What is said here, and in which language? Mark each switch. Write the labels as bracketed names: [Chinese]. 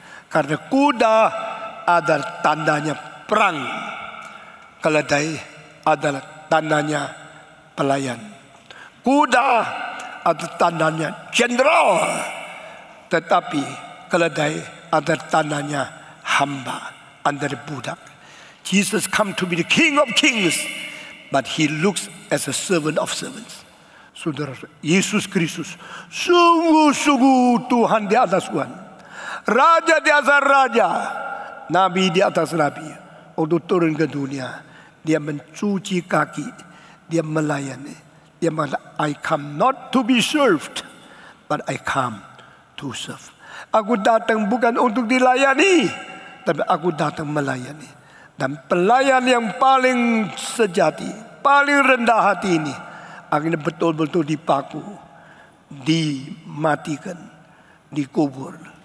[Indonesian] Karena kuda adalah tandanya perang, keledai adalah tandanya pelayan. Kuda adalah tandanya jenderal, tetapi keledai adalah tandanya hamba, adalah budak. [English] Jesus come to be the King of Kings, but he looks as a servant of servants. [Indonesian] Saudara, Yesus Kristus sungguh-sungguh Tuhan di atas Tuhan, Raja di atas Raja, Nabi di atas Nabi. Untuk turun ke dunia, dia mencuci kaki, dia melayani. Dia mengatakan, [English] I come not to be served, but I come to serve. [Indonesian] Aku datang bukan untuk dilayani, tapi aku datang melayani. Dan pelayan yang paling sejati, paling rendah hati ini, akhirnya betul-betul dipaku, dimatikan, dikubur.